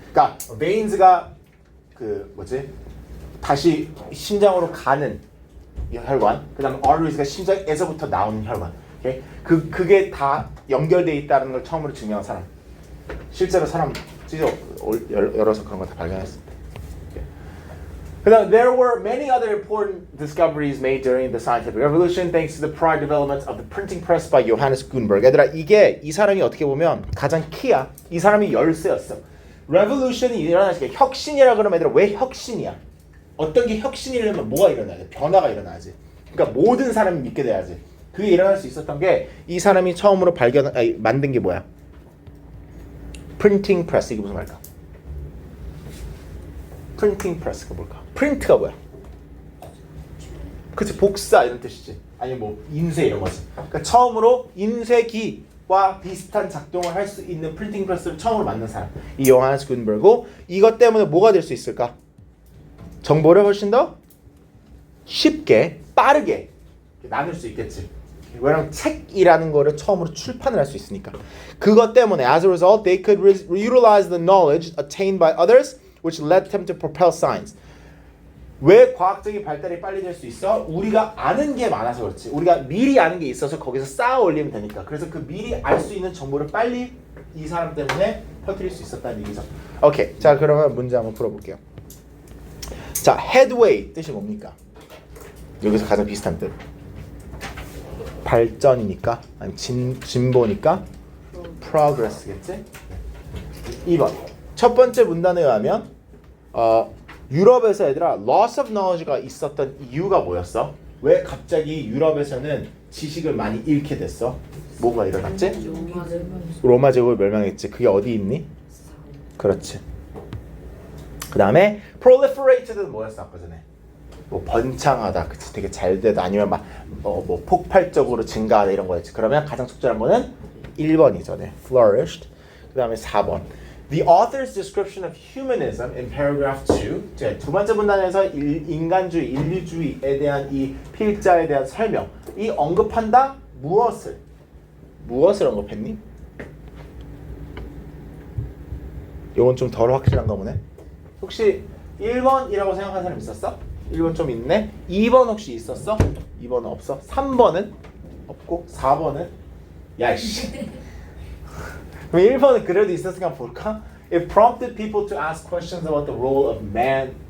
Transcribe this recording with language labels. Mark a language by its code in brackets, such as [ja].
[ko] 그러니까 veins가 그 뭐지? 다시 심장으로 가는 이 혈관. 그다음에 arteries가 심장에서부터 나오는 혈관. 오케이? 그게 다 연결돼 있다는 걸 처음으로 증명한 사람. 실제로 사람 찢어 열어서 그런 거 다 발견했습니다. [en] There were many other important discoveries made during the scientific revolution thanks to the prior development of the printing press by Johannes Gutenberg. [ko] 얘들아 이게 이 사람이 어떻게 보면 가장 키야. 이 사람이 열쇠였어. revolution이 일어나는 게 혁신이라 그러면 얘들아 왜 혁신이야? 어떤 게 혁신이려면 뭐가 일어나야 돼? 변화가 일어나야지. 그러니까 모든 사람이 믿게 돼야지. 그게 일어날 수 있었던 게 이 사람이 처음으로 만든 게 뭐야? 프린팅 프레스. 이게 무슨 말일까? 프린팅 프레스가 뭘까? 프린트가 뭐야? 그치 복사 이런 뜻이지. 아니 뭐 인쇄 이런 거지. 그러니까 처음으로 인쇄기와 비슷한 작동을 할 수 있는 프린팅 프레스를 처음으로 만든 사람 이 요하네스 구텐베르고 이것 때문에 뭐가 될 수 있을까? 정보를 훨씬 더 쉽게 빠르게 나눌 수 있겠지. 왜냐면 책이라는 거를 처음으로 출판을 할 수 있으니까. 그것 때문에 [en] as a result they could utilize the knowledge attained by others which led them to propel science. [ko] 왜 과학적인 발달이 빨리 될 수 있어? 우리가 아는 게 많아서 그렇지. 우리가 미리 아는 게 있어서 거기서 쌓아 올리면 되니까. 그래서 그 미리 알 수 있는 정보를 빨리 이 사람 때문에 퍼뜨릴 수 있었다는 얘기죠. 오케이. 자, 그러면 문제 한번 풀어볼게요. 자, headway 뜻이 뭡니까? 여기서 가장 비슷한 뜻. 발전이니까 아니 진보니까 progress겠지? 2번. 첫 번째 문단에 의하면 유럽에서 얘들아 [en] loss of knowledge [ko] 가 있었던 이유가 뭐였어? 왜 갑자기 유럽에서는 지식을 많이 잃게 됐어? 뭐가 일어났지? 로마 제국이 멸망했지. 그게 어디 있니? 그렇지. 그 다음에 proliferated 뭐였어 아까 전에? 뭐 번창하다, 그치? 되게 잘 되다, 아니면 막 뭐 폭발적으로 증가하다 이런 거였지. 그러면 가장 적절한 거는 1번이죠. 네. flourished. 그 다음에 4번. [en] The author's description of humanism in paragraph 2. [ko] 두 번째 문단에서 인간주의, 인류주의에 대한 이 필자에 대한 설명. 이 언급한다? 무엇을 언급했니? 이건 좀 덜 확실한가 보네. 혹시 1번이라고 생각하는 사람 있었어? 1번 좀 있네. 2번 혹시 있었어? 2번은 없어. 3번은 없고 4번은 야이씨. 그럼 1번은 그래도 있었으니까 볼까? [en] It prompted people to ask questions about the role of man.